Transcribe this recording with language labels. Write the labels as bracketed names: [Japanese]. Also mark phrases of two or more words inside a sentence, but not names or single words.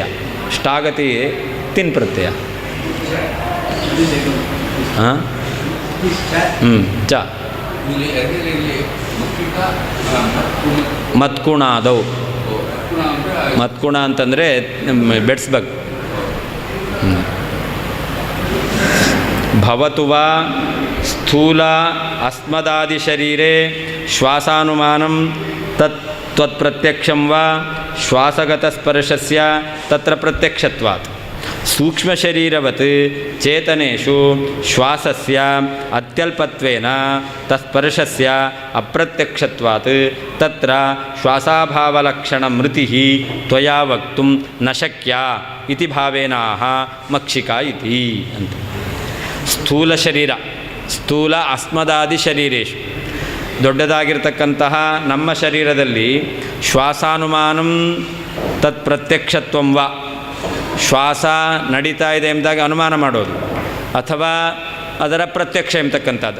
[Sanskrit] ಷ್ಟಾಗತಿ ತಿನ್ ಪ್ರತ್ಯಯ. ಹಾಂ, ಚ ಮತ್ಕುಣಾದವು. [Kannada] ಮತ್ಕುಣ ಅಂತಂದರೆ ಬೆಡ್ಸ್ಬೇಕು. [Sanskrit] ಭವತು ವಾ ಸ್ಥೂಲ ಅಸ್ಮದಾದಿ ಶರೀರೆ ಶ್ವಾಸಾನುಮಾನಂ ತ್ವತ್ಪ್ರತ್ಯಕ್ಷಂ ವಾ ಶ್ವಾಸಗತ ಸ್ಪರ್ಶಸ್ಯ ತತ್ರ ಪ್ರತ್ಯಕ್ಷತ್ವಾತ್. ಸೂಕ್ಷ್ಮಶರೀರವತ್ ಚೇತನೇಷು ಶ್ವಾಸಸ್ಯ ಅತ್ಯಲ್ಪತ್ವೇನ ತತ್ಸ್ಪರ್ಶಸ್ಯ ಅಪ್ರತ್ಯಕ್ಷತ್ವಾತ್ ತತ್ರ ಶ್ವಾಸಾಭಾವಲಕ್ಷಣ ಮೃತಿಃ ತ್ವಯಾ ವಕ್ತುಂ ನ ಶಕ್ಯ ಇತಿ ಭಾವೇನಾಹ ಮಕ್ಷಿಕಾ ಇತಿ ಅಂತ. ಸ್ಥೂಲ ಶರೀರ, ಸ್ಥೂಲ ಅಸ್ಮದಾದಿ ಶರೀರೇಶು, [Kannada] ದೊಡ್ಡದಾಗಿರ್ತಕ್ಕಂತಹ ನಮ್ಮ ಶರೀರದಲ್ಲಿ [Sanskrit] ಶ್ವಾಸಾನುಮಾನಂ ತತ್ ಪ್ರತ್ಯಕ್ಷತ್ವಂ ವಾ, [Kannada] ಶ್ವಾಸ ನಡೀತಾ ಇದೆ ಎಂಬುದಾಗಿ ಅನುಮಾನ ಮಾಡೋದು, ಅಥವಾ ಅದರ ಪ್ರತ್ಯಕ್ಷ ಎಂಬತಕ್ಕಂಥದ್ದು.